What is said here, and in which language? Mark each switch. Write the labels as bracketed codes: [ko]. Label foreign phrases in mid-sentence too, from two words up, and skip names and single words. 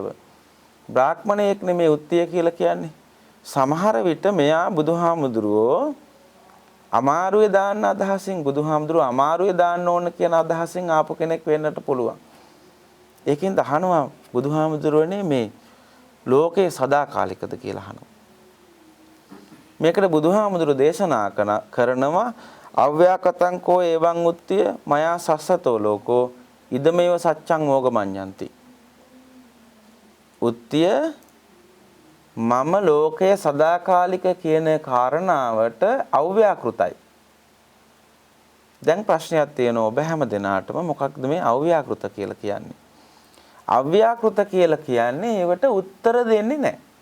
[si] බ්‍රාහ්මණයෙක් නෙමේ උත්තිය කියලා කියන්නේ. සමහර විට මෙයා බුදුහාමුදුරුවෝ අමාරුවේ දාන්න අදහසින් බුදුහාමුදුරුවෝ අමාරුවේ දාන්න ඕන කියන අදහසින් ආපු කෙනෙක් වෙන්නට පුළුවන්. ඒකෙන් අහනවා බුදුහාමුදුරුවනේ මේ ලෝකේ සදාකාලිකද කියලා අහනවා. මේකට බුදුහාමුදුරුවෝ දේශනා කරනවා [pi] අව්‍යාකතං කෝ එවං උත්තිය මයා සස්සතෝ ලෝකෝ ඉදමේව සච්ඡං මෝගමඤ්ඤಂತಿ. [si] උත්තිය මම ලෝකය සදාකාලික කියන කාරණාවට අව්‍යාකෘතයි. දැන් ප්‍රශ්නයක් තියෙනවා ඔබ හැම දිනාටම මොකක්ද මේ අව්‍යාකෘත කියලා කියන්නේ? අව්‍යාකෘත කියලා කියන්නේ ඒවට උත්තර දෙන්නේ නැහැ.